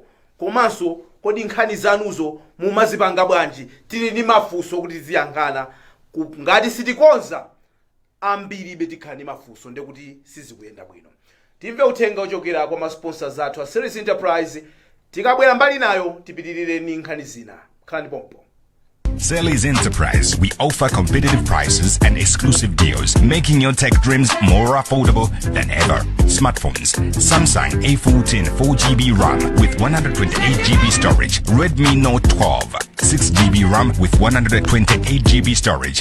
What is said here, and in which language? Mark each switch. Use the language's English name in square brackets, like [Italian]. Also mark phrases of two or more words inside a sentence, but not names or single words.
[Nyanja] Komanso kodi nkhani zanuzo mumazipanga bwanji. Tili ndi mafunso kuti ziyankhana ngati sitikonza ambiri betikhala mafunso nde kuti sizikuyenda bwino. Timve uthenga ochokera kwa masponsors athu a Celis Enterprise tikabwera mbali nayo tipitirire ni nkhani zina. Khalani pompo. [English] Celis Enterprise, we offer competitive prices and exclusive deals, making your tech dreams more affordable than ever. Smartphones: Samsung A14 4GB RAM with 128GB storage, Redmi Note 12 6GB RAM with 128GB storage.